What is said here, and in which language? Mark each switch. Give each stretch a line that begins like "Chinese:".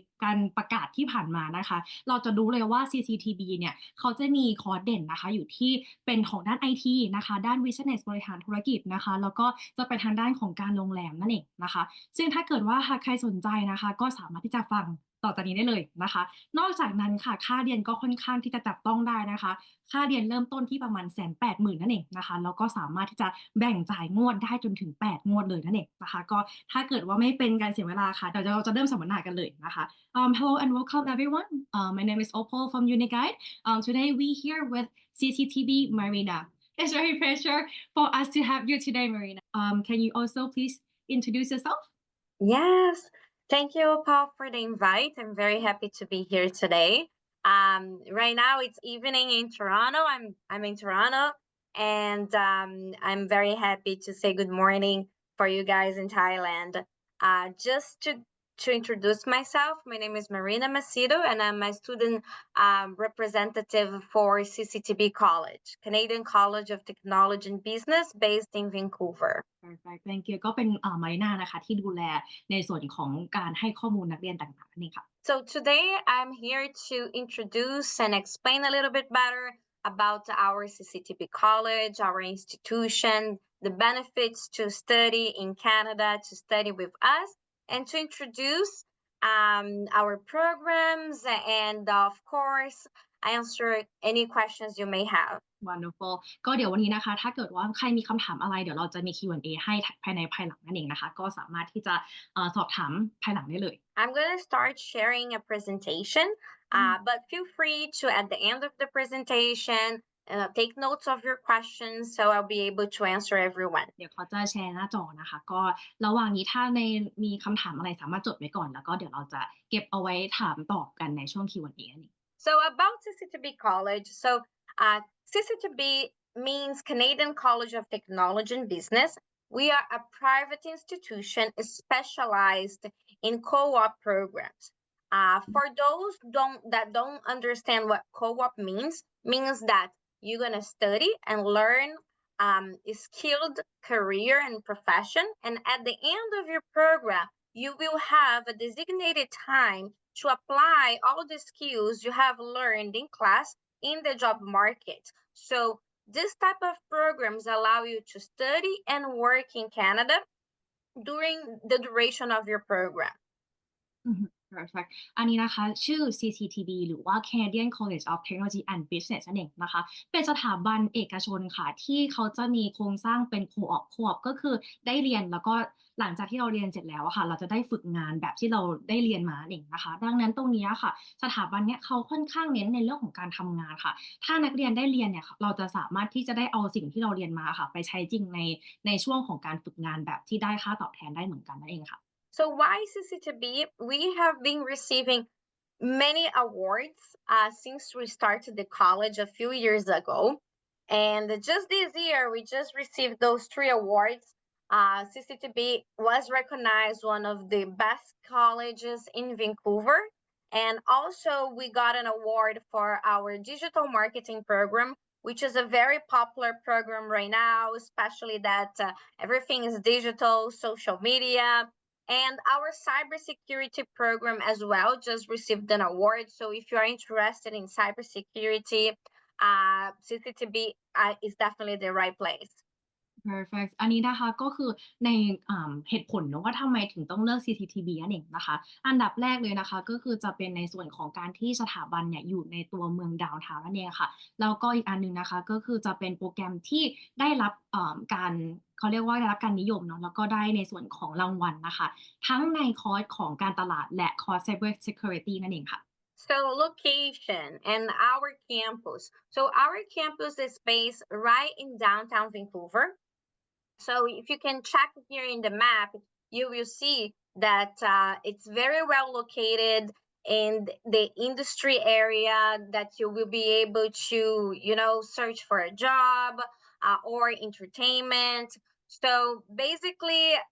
Thai: การประกาศที่ผ่านมานะคะเราจะรู้เลยว่า CCTB เนี่ยเขาจะมีคอร์สเด่นนะคะอยู่ที่เป็นของด้าน IT นะคะด้าน Business บริหารธุรกิจนะคะแล้วก็จะเป็นทางด้านของการโรงแรมนั่นเองนะคะซึ่งถ้าเกิดว่าหากใครสนใจนะคะก็สามารถที่จะฟังต่อจากนี้ได้เลยนะคะนอกจากนั้นค่ะค่าเรียนก็ค่อนข้างที่จะจับต้องได้นะคะ ค่าเรียนเริ่มต้นที่ประมาณ180,000นั่นเองนะคะแล้วก็สามารถที่จะแบ่งจ่ายงวดได้จนถึง8 งวดเลยนั่นเองนะคะก็ถ้าเกิดว่าไม่เป็นการเสียเวลาค่ะเดี๋ยวเราจะเริ่มสัมมนากันเลยนะคะ
English: Hello and welcome everyone. My name is Opal from UniGuide. Today we here with CCTB Marina. It's very pleasure for us to have you today, Marina. Can you also please introduce yourself? Yes, thank you, Paul, for the invite. I'm very happy to be here today. Right now it's evening in Toronto. I'm in Toronto, and I'm very happy to say good morning for you guys in Thailand. Just to introduce myself, my name is Marina Macedo, and I'm a student representative for CCTB College, Canadian College of Technology and Business, based in Vancouver. Perfect. Thank you.
Thai: ก็เป็นมาริน่านะคะที่ดูแลในส่วนของการให้ข้อมูลนักเรียนต่างๆนั่นเองค่ะ
English: So today I'm here to introduce and explain a little bit better about our CCTB College, our institution, the benefits to study in Canada, to study with us, and to introduce our programs and, of course, answer any questions you may have.
Thai: Wonderful ก็เดี๋ยววันนี้นะคะถ้าเกิดว่าใครมีคำถามอะไรเดี๋ยวเราจะมี Q&A ให้ภายหลังนั่นเองนะคะก็สามารถที่จะสอบถามภายหลังได้เลย
English: I'm going to start sharing a presentation, but feel free to, at the end of the presentation, take notes of your questions so I'll be able to answer everyone.
Thai: เดี๋ยวเขาจะแชร์หน้าจอนะคะก็ระหว่างนี้ถ้ามีคำถามอะไรสามารถจดไว้ก่อนแล้วก็เดี๋ยวเราจะเก็บเอาไว้ถามตอบกันในช่วง Q&A นั่นเอง
English: So about CCTB College, CCTB means Canadian College of Technology and Business. We are a private institution specialized in co-op programs. For those that don't understand what co-op means that you're gonna study and learn a skilled career and profession, and at the end of your program, you will have a designated time to apply all the skills you have learned in class in the job market. So this type of programs allow you to study and work in Canada during the duration of your program.
Thai: Perfect อันนี้นะคะชื่อ CCTB หรือว่า Canadian College of Technology and Business นั่นเองนะคะเป็นสถาบันเอกชนค่ะที่เขาจะมีโครงสร้างเป็น co-op ก็คือได้เรียนแล้วก็หลังจากที่เราเรียนเสร็จแล้วอะค่ะเราจะได้ฝึกงานแบบที่เราได้เรียนมาเองนะคะดังนั้นตรงนี้ค่ะสถาบันเนี้ยเขาค่อนข้างเน้นในเรื่องของการทำงานค่ะถ้านักเรียนได้เรียนเนี่ยเราจะสามารถที่จะได้เอาสิ่งที่เราเรียนมาค่ะไปใช้จริงในช่วงของการฝึกงานแบบที่ได้ค่าตอบแทนได้เหมือนกันนั่นเองค่ะ
English: So why CCTB? We have been receiving many awards since we started the college a few years ago. And just this year, we just received those 3 awards. CCTB was recognized one of the best colleges in Vancouver. And also, we got an award for our digital marketing program, which is a very popular program right now, especially that everything is digital, social media. And our cybersecurity program as well just received an award. So if you are interested in cybersecurity, CCTB is definitely the right place.
Thai: Perfect อันนี้นะคะก็คือในเหตุผลเนอะว่าทำไมถึงต้องเลือก CCTB นั่นเองนะคะอันดับแรกเลยนะคะก็คือจะเป็นในส่วนของการที่สถาบันเนี่ยอยู่ในตัวเมืองดาวน์ทาวน์นั่นเองค่ะแล้วก็อีกอันหนึ่งนะคะก็คือจะเป็นโปรแกรมที่ได้รับการเขาเรียกว่าได้รับการนิยมเนาะแล้วก็ได้ในส่วนของรางวัลนะคะทั้งในคอร์สของการตลาดและคอร์ส Cyber Security นั่นเองค่ะ
English: So location and our campus. So our campus is based right in downtown Vancouver. So if you can check here in the map, you will see that it's very well located in the industry area that you will be able to, search for a job or entertainment. So basically,